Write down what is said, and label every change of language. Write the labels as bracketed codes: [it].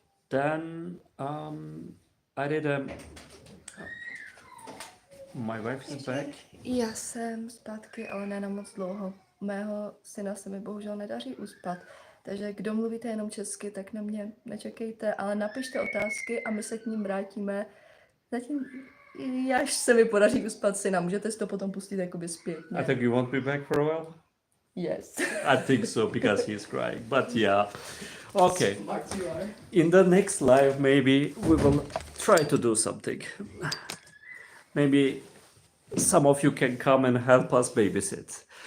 [en] Then I did my wife is back. [cs] Já jsem zpátky, ale ne na moc dlouho. Mého syna se mi bohužel nedaří uspat. Takže kdo mluvíte jenom česky, tak na mě nečekejte, ale napište otázky a my se k ním vrátíme. Zatím, až se mi podaří uspat syna, můžete si to potom pustit jakoby zpětně. [en] I think you won't be back for a while. Yes. I think so, because he's crying. But yeah, okay. Smart you are. In the next live, maybe we will try to do something. Maybe some of you can come and help us babysit.